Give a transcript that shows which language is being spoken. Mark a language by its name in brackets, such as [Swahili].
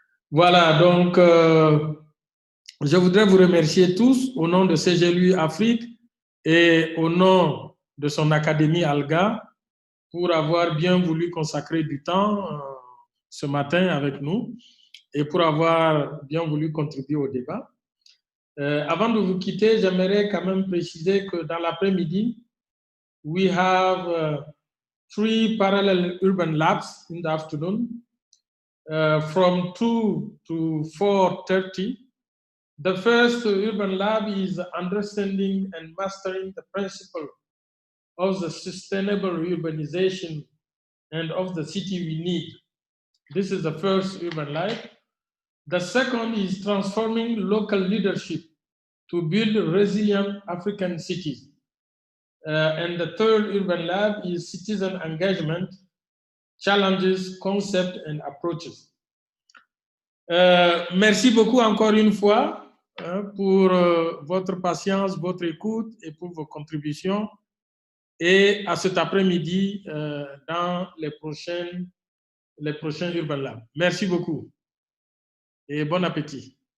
[French] Voilà, donc je voudrais vous remercier tous au nom de CGLU Afrique et au nom de son académie ALGA pour avoir bien voulu consacrer du temps ce matin avec nous et pour avoir bien voulu contribuer au débat. Avant de vous quitter, j'aimerais quand même préciser que dans l'après-midi, [English] we have 3 parallel urban labs in the afternoon. From 2 to 4:30. The first urban lab is understanding and mastering the principle of the sustainable urbanization and of the city we need. This is the first urban lab. The second is transforming local leadership to build resilient African cities. And the third urban lab is citizen engagement, challenges, concepts, and approaches. [French] Merci beaucoup encore une fois pour votre patience, votre écoute et pour vos contributions. Et à cet après-midi dans les prochains Urban Labs. Merci beaucoup et bon appétit.